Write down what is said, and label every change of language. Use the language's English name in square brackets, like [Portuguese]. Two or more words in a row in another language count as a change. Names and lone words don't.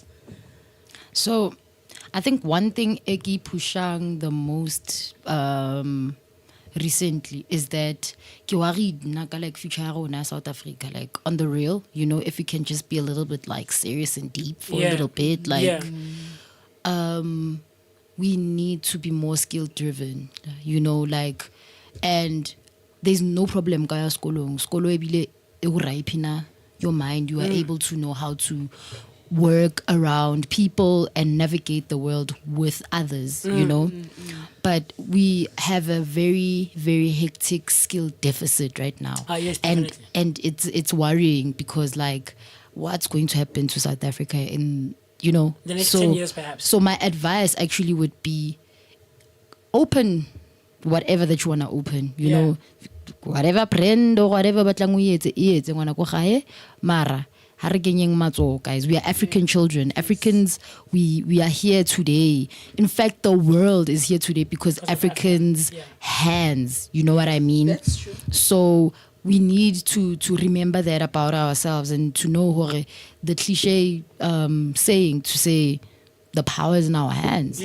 [English] So I think one thing Eki pushang the most recently is that ke worried naka like future rona South Africa, like on the real, you know, if we can just be a little bit like serious and deep for a little bit, like we need to be more skill driven, you know, like, and there's no problem [Southern Sotho] kaya skolo ebile e go [English] ripen your mind. You are able to know how to work around people and navigate the world with others, you know. But we have a very, very hectic skill deficit right now. Yes, and it's worrying because like what's going to happen to South Africa in, you know, the next 10 years perhaps. So my advice actually would be open whatever that you want to open, you know, whatever brand or whatever [Southern Sotho] batlang o etse ngwana ko gae mara [English] guys, we are African children. Africans, we are here today. In fact, the world is here today because Africans' hands, you know what I mean? That's true. So we need to remember that about ourselves and to know the cliche saying to say the power is in our hands.